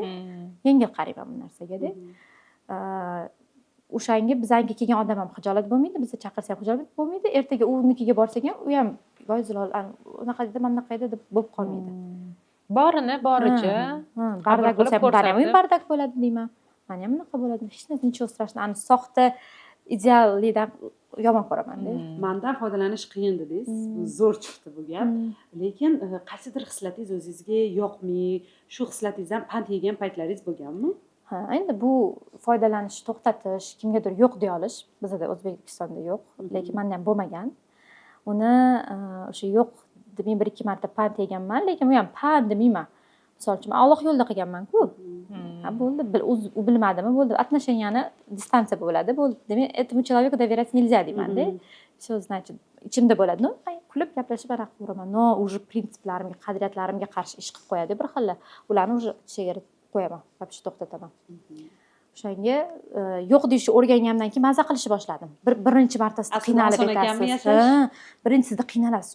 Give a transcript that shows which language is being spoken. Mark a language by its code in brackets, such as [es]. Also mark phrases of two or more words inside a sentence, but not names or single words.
[uz] Yengil qarayman bu narsaga-da. O'shanga bizanga kelgan odam ham xijolat bo'lmaydi, bizni chaqirsa ham xijolat bo'lmaydi. Ertaga unikiga borsak ham, u ham voyzilol unaqa dedi, mana bunaqa edi deb bo'lib qolmaydi. Borini boricha bardak bo'lsa ham bardak bo'ladi deyman. Mana ham unaqa bo'ladi. Hech narsa [ru] nичего страшного. [uz] Soxta ideallidan yomon ko'raman-da. Mandan foydalanish qiyin dedingiz. Zo'r chiqdi bu gap. Lekin qaysidir hislatingiz o'zingizga yoqmay, shu hislatingizdan pand yegan paytlaringiz bo'lganmi? Ha, endi bu foydalanish, to'xtatish, kimgadir yo'q deya olish bizda O'zbekistonda yo'q, lekin menda ham bo'lmagan. Uni o'sha yo'q deb men 1-2 marta pand yeganman, lekin bu ham pand demayman. Misol uchun Alloh yo'lida qilganman-ku. Ha, bo'ldi, u bilmadimi, bo'ldi. Отношенияni distansiya bo'ladi, bo'ldi. Demak, [ru] этому человеку доверять нельзя deyman-da. Что значит? [uz] Ichimda bo'ladi. No, kulib gaplashib anaqa qilaman. No, уже prinsiplarimga, qadriyatlarimga qarshi ish qilib qo'yadi bir xilla. Ularni уже chegara qo'yaman, вообще to'xtataman. O'shanga yo'q deyishni o'rgangandan keyin maza qilishni boshladim. Birinchi martasida qiynalib ketasiz. Birinchisida qiynalasiz.